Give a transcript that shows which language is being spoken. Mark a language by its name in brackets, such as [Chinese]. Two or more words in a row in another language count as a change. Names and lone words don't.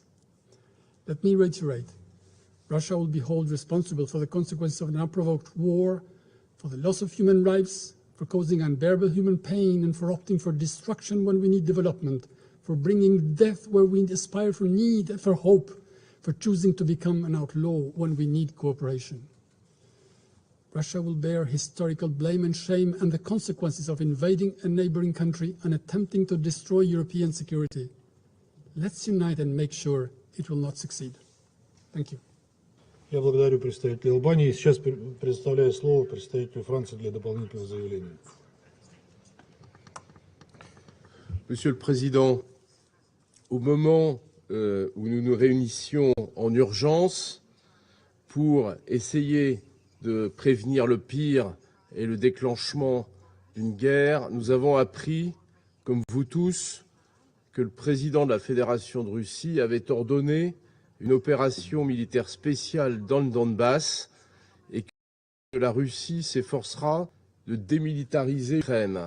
[English] Let me reiterate, Russia will be held responsible for the consequences of an unprovoked war, for the loss of human lives, for causing unbearable human pain, and for opting for destruction when we need development, for bringing death where we aspire for need, for hope, for choosing to become an outlaw when we need cooperation. Russia will bear historical blame and shame and the consequences of invading a neighboring country and attempting to destroy European security. Let's unite and make sure it will not succeed. Thank you. [Russian] Я благодарю представителя Албании. Сейчас предоставляю слово представителю Франции для дополнительного заявления. [French] Monsieur le Président, au moment où nous nous réunissions en urgence pour essayer de prévenir le pire et le déclenchement d'une guerre, nous avons appris, comme vous tous, que le président de la Fédération de Russie avait ordonné une opération militaire spéciale dans le Donbass et que la Russie s'efforcera de démilitariser l'Ukraine.